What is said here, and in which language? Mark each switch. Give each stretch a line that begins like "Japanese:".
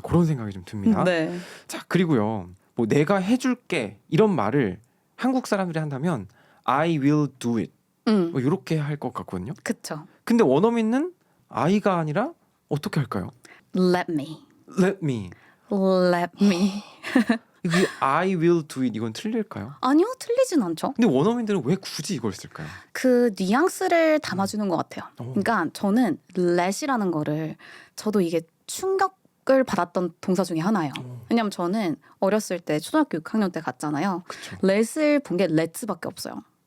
Korean: 그런 생각이 좀 듭니다. 네. 자, 그리고요. 뭐 내가 해줄게 이런 말을 한국 사람들이 한다면
English: I will do it
Korean: 뭐 이렇게 할 것 같거든요. 그쵸. 근데 원어민은 I가 아니라 어떻게 할까요?
English: Let me. Let me. Let me.
Korean: 이
English: I will do it
Korean: 이건 틀릴까요? 아니요, 틀리진 않죠. 근데 원어민들은 왜 굳이 이걸 쓸까요? 그 뉘앙스를 담아주는 것 같아요. 어. 그러니까 저는 let이라는 거를 저도 이게 충격을 받았던 동사 중에 하나예요. 왜냐면 저는 어렸을 때 초등학교 6학년 때 갔잖아요. 그쵸. let을 본 게 let's밖에 없어요.